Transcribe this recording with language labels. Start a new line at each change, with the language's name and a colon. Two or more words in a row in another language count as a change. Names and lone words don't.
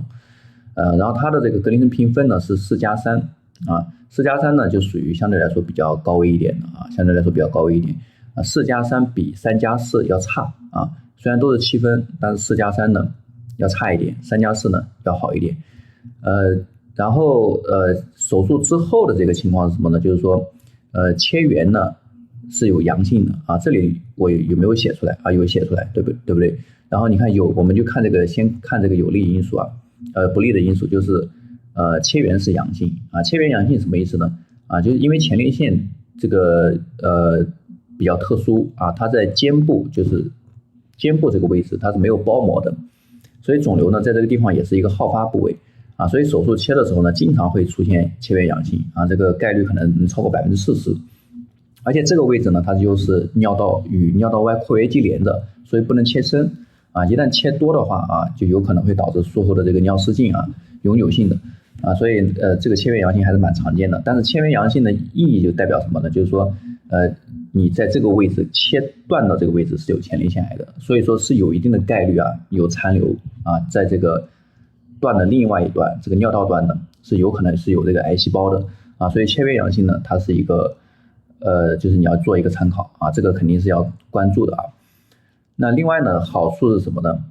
Chinese: 然後它的這個格林森評分呢是4+34+3呢就屬於相对來說比較高危一點的相对來說比较高危一點4+3比3+4要差雖然都是7分，但是4+3呢要差一點，3+4呢要好一點。然後手術之後的這個情況是什麼呢？就是說切缘呢是有陽性的這裡我有没有寫出来有寫出來，对不對？然后你看我們就看这個，先看这個有利因素不利的因素就是切缘是陽性切緣陽性什麼意思呢？就是因為前列腺這個比較特殊它在肩部，就是肩部這個位置它是沒有包膜的，所以腫瘤呢在這個地方也是一個好發部位所以手術切的時候呢經常會出現切緣陽性這個概率可能超過40%。而且這個位置呢，它就是尿道與尿道外括約肌連着，所以不能切深一旦切多的話就有可能會導致術後的這個尿失禁永久性的所以這個切緣陽性還是蠻常見的。但是切缘陽性的意義就代表什麼呢？就是說你在這個位置切斷的這個位置是有前列腺癌的，所以說是有一定的概率有殘留在這個斷的另外一端，這個尿道端呢是有可能是有這個癌細胞的所以切緣陽性呢它是一個就是你要做一個參考這個肯定是要關注的那另外呢，好處是什麼呢？